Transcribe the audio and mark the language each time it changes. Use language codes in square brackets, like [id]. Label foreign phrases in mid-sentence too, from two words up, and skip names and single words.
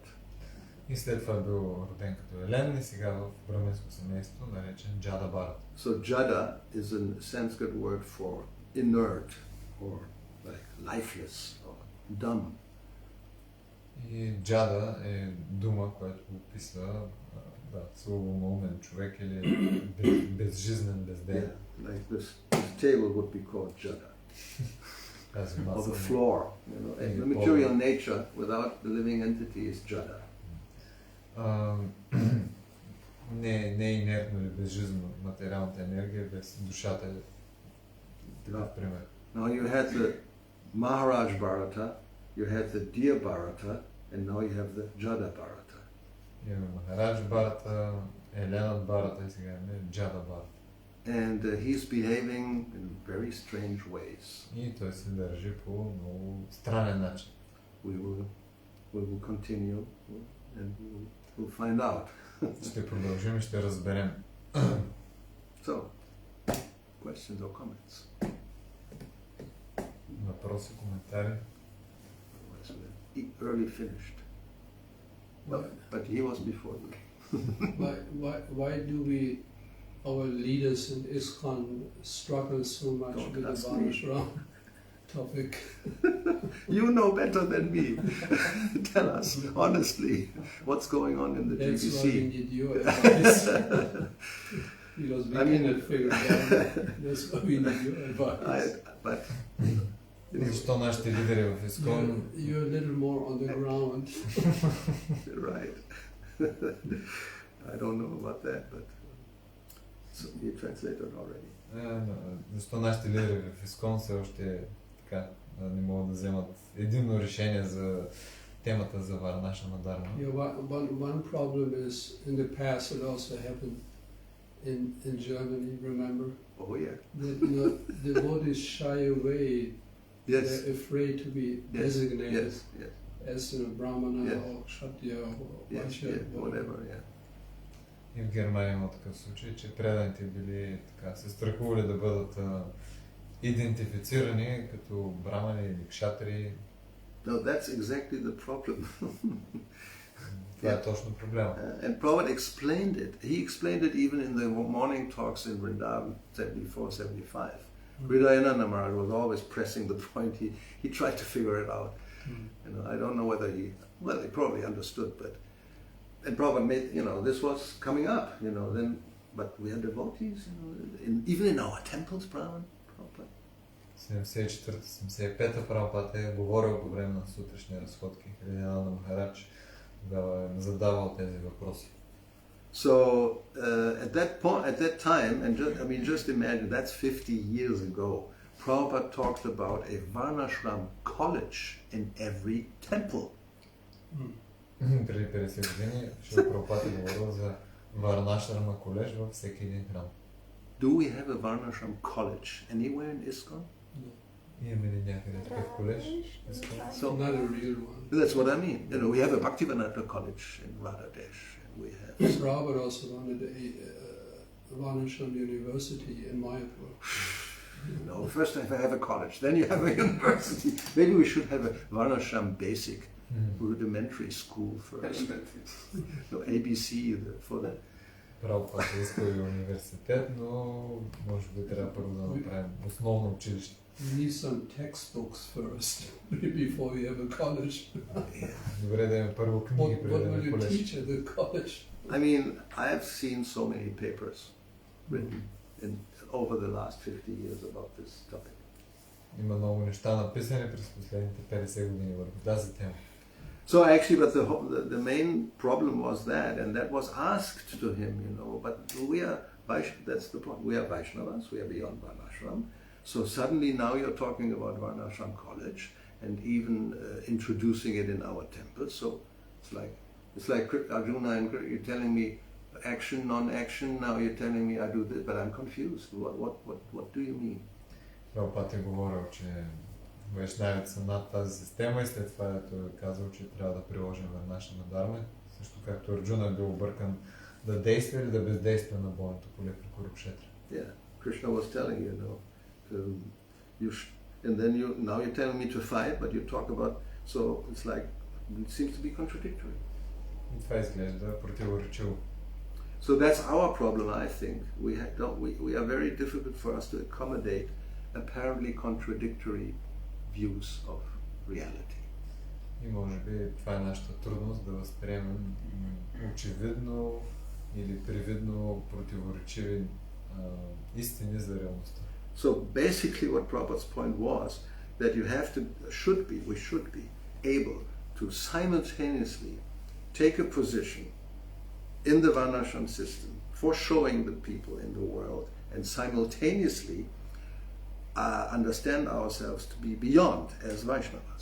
[bg] И след това е бил роден като елен и сега в браминско семейство, наречен Джада Барат. [en] So Jada is a Sanskrit word for inert or like lifeless or dumb. [bg] И Джада е дума, която описва слабоумен човек или безжизнен, безден. [en] Yeah, like this table would be called Jada. Or the floor, you know, the material nature without the living entity is Jada. [bg] Не е инертно или безжизнено материалната енергия без душата е такъв пример. [en] Now you had the Maharaj Bharata, you had the deer Bharata, and now you have the Jada Bharata. [bg] Имаме Махарадж Бharata, Еленът Бharata и сега имаме Джада Бharata. [en] And he's behaving in very strange ways. [bg] И той се държи по много странен начин. [en] We will continue and we'll find out. [bg] Ще продължим и ще разберем. [en] So, questions or comments? [bg] Въпроси, коментари? [en] Otherwise we're early finished. But he was before you. Why do our leaders in ISKCON struggle so much Don't with the ask me. Varnashram topic? You know better than me. Tell us honestly what's going on in the That's GBC. why we need your advice. Because we cannot figure it out. That's why we need your advice. [bg] Защо нашите лидери в ИСКОН? [en] You're a little more on the ground. Right. I don't know about that, but so you translated already. [bg] Защо нашите лидери в ИСКОН все още така не могат да вземат единно решение за темата за Варнашрама Дарма? [en] Yeah, one problem is in the past it also happened in Germany, remember? Oh yeah. That devotees shy away. Yes. They're afraid to be designated Yes. as a Brahmana Yes. or Kshatriya or Yes. Vaishya. Whatever. Yeah. [bg] И в Германия има такъв случай, че преданите били така, се страхували да бъдат идентифицирани като брамани или кшатри. [en] No, that's exactly the problem. [bg] Това е точно проблема. [en] And Prabhupada explained it. He explained it even in the morning talks in Vrindavan, 74-75. Hridayananda Maharaj was always pressing the point. He tried to figure it out. You know, I don't know whether he probably understood, and Prabhupada made, this was coming up, then, but we are devotees, even in our temples, Prabhupada. [bg] 74-75 Прабхупада е говорил по време на сутрешни разходки. Хридиананда Махарадж тогава е задавал тези въпроси. [en] So at that time, and just imagine, that's 50 years ago, Prabhupada talked about a Varnashram college in every temple. [bg] Преди 50 години Шрила Прабхупада е говорил за Варнашрама колеж във всеки един храм. [en] Do we have a Varnashram college anywhere in ISKCON? [bg] Имаме ли някъде такъв колеж? [en] So, Not a real one. that's what I mean. We have a Bhaktivinoda college in Radhadesh. We have. Prabhupada also wanted a Varnashram University in Mayapur. No, first I have a college, then you have a university. Maybe we should have a Varnashram basic rudimentary school first. No, ABC for that. [bg] Прабхупада иска и университет, но може би трябва първо да направим основно училище. [en] We need some textbooks first before we have a college. [bg] Добре да имаме първо книги преди [en] What [bg] да [en] will [bg] имаме [en] you [bg] колеж. [en] teach at the college? I mean, I have seen so many papers written over the last 50 years about this topic. [bg] Има много неща написани през последните 50 години върху тази тема. [en] So actually, but the main problem was that, and that was asked to him, but we are, that's the point, we are Vaishnavas, we are beyond Varnashram. So suddenly now you're talking about Varnashram college and even introducing it in our temples. So it's like Arjuna and you're telling me action, non-action, now you're telling me I do this, but I'm confused. What do you mean? [bg] Прабхупада е говорил, че вайшнавите са над тази система и след това той е казал, че трябва да приложим Варнашрама дарма, също както Арджуна е бил объркан да действа или да бездейства на бойното поле при Курукшетра. [en] Yeah, Krishna was telling and then now you're telling me to fight, but you talk about, so it's like, it seems to be contradictory. [bg] И това изглежда противоречиво. [en] So that's our problem, I think. We are very difficult for us to accommodate apparently contradictory views of reality. [bg] И може би това е нашата трудност да възприемем очевидно или привидно противоречиви истини за реалността. [en] So basically what Prabhupada's point was that we should be able to simultaneously take a position in the Varnashram system for showing the people in the world and simultaneously understand ourselves to be beyond as Vaishnavas.